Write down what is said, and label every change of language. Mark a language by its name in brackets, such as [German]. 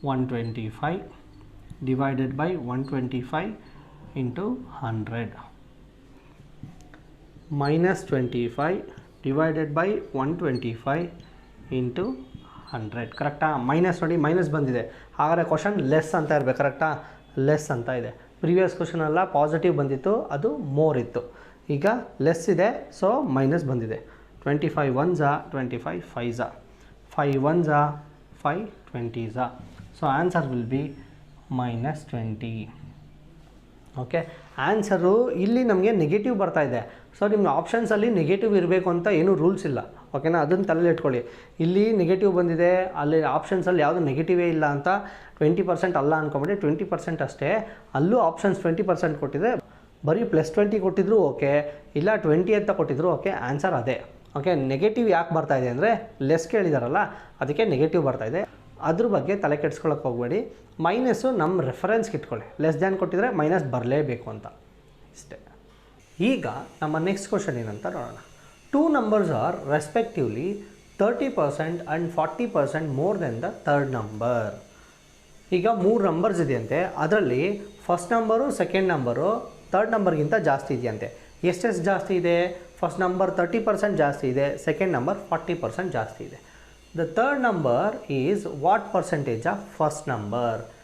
[English] 125 divided by 125 into 100 minus 25 divided by 125 into 100 ಕರೆಕ್ಟಾ. [Kannada] Minus ನೋಡಿ, minus ಬಂದಿದೆ, ಹಾಗಾದರೆ ಕ್ವಶನ್ ಲೆಸ್ ಅಂತ ಇರಬೇಕು. ಕರೆಕ್ಟಾ, ಲೆಸ್ ಅಂತ ಇದೆ. ಪ್ರೀವಿಯಸ್ ಕ್ವಶನ್ ಎಲ್ಲ ಪಾಸಿಟಿವ್ ಬಂದಿತ್ತು, ಅದು ಮೋರ್ ಇತ್ತು. ಈಗ ಲೆಸ್ ಇದೆ, ಸೊ ಮೈನಸ್ ಬಂದಿದೆ. 25 1s 25 5s 5 1s 5 20s. [English] So answer will be -20. [Kannada] Okay, answer ಇಲ್ಲಿ ನಮಗೆ ನೆಗೆಟಿವ್ ಬರ್ತಾ ಇದೆ. ಸೊ ನಿಮ್ಮ ಆಪ್ಷನ್ಸಲ್ಲಿ ನೆಗೆಟಿವ್ ಇರಬೇಕು ಅಂತ ಏನೂ ರೂಲ್ಸ್ ಇಲ್ಲ. ಓಕೆನಾ, ಅದನ್ನು ತಲೆಯಲ್ಲಿ ಇಟ್ಕೊಳ್ಳಿ. ಇಲ್ಲಿ ನೆಗೆಟಿವ್ ಬಂದಿದೆ, ಅಲ್ಲಿ ಆಪ್ಷನ್ಸಲ್ಲಿ ಯಾವುದು ನೆಗೆಟಿವೇ ಇಲ್ಲ ಅಂತ 20% ಅಲ್ಲ ಅಂದ್ಕೊಂಬಿಡಿ. 20% ಅಷ್ಟೇ. ಅಲ್ಲೂ ಆಪ್ಷನ್ಸ್ 20% ಕೊಟ್ಟಿದೆ. ಬರೀ +20 ಕೊಟ್ಟಿದ್ರು ಓಕೆ, ಇಲ್ಲ 20 ಅಂತ ಕೊಟ್ಟಿದ್ರು ಓಕೆ, ಆನ್ಸರ್ ಅದೇ. ಓಕೆ, ನೆಗೆಟಿವ್ ಯಾಕೆ ಬರ್ತಾಯಿದೆ ಅಂದರೆ ಲೆಸ್ ಕೇಳಿದಾರಲ್ಲ, ಅದಕ್ಕೆ ನೆಗೆಟಿವ್ ಬರ್ತಾಯಿದೆ. ಅದ್ರ ಬಗ್ಗೆ ತಲೆ ಕೆಡಿಸ್ಕೊಳ್ಳೋಕೆ ಹೋಗಬೇಡಿ. ಮೈನಸ್ಸು ನಮ್ಮ ರೆಫರೆನ್ಸ್ಗೆ ಇಟ್ಕೊಳ್ಳಿ. ಲೆಸ್ ದ್ಯಾನ್ ಕೊಟ್ಟಿದ್ರೆ ಮೈನಸ್ ಬರಲೇಬೇಕು ಅಂತ, ಇಷ್ಟೇ. ಈಗ ನಮ್ಮ ನೆಕ್ಸ್ಟ್ ಕ್ವಶನ್ ಏನಂತ ನೋಡೋಣ. [English] 2 numbers are respectively 30% and 40% more than the third number. [Kannada] ಈಗ 3 ನಂಬರ್ಸ್ ಇದೆಯಂತೆ, ಅದರಲ್ಲಿ first number second number third ನಂಬರ್ಗಿಂತ ಜಾಸ್ತಿ ಇದೆಯಂತೆ. ಎಷ್ಟೆಷ್ಟು ಜಾಸ್ತಿ ಇದೆ? ಫಸ್ಟ್ ನಂಬರ್ 30% ಜಾಸ್ತಿ ಇದೆ, ಸೆಕೆಂಡ್ ನಂಬರ್ 40% ಜಾಸ್ತಿ ಇದೆ. [English] The third number is what percentage of first number.